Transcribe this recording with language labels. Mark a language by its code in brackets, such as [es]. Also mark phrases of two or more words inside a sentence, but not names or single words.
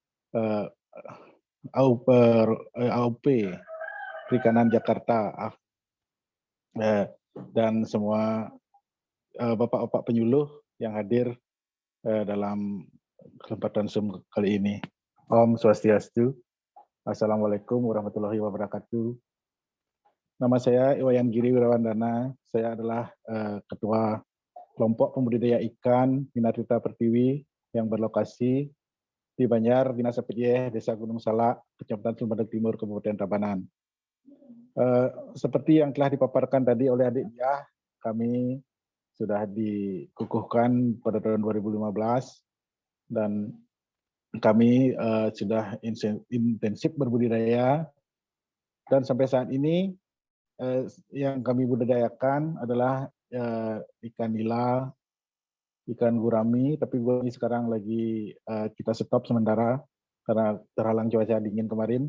[id] AUP Perikanan Jakarta, dan semua bapak-bapak penyuluh yang hadir dalam kesempatan Zoom kali ini. [ban] Om Swastiastu. [ar] السلام عليكم ورحمة الله وبركاته. [id] Nama saya Iwayan Giri Wirawandana. Saya adalah Ketua Kelompok Pembudidaya Ikan Minat Citra Pertiwi yang berlokasi di Banjar, Dina Sapedye, Desa Gunung Salak, Kecamatan Sumedang Timur, Kabupaten Tabanan. Seperti yang telah dipaparkan tadi oleh adik dia, kami sudah dikukuhkan pada tahun 2015 dan kami sudah intensif berbudidaya, dan sampai saat ini yang kami budidayakan adalah ikan nila, ikan gurami, tapi gurami sekarang lagi kita stop sementara karena terhalang cuaca dingin kemarin.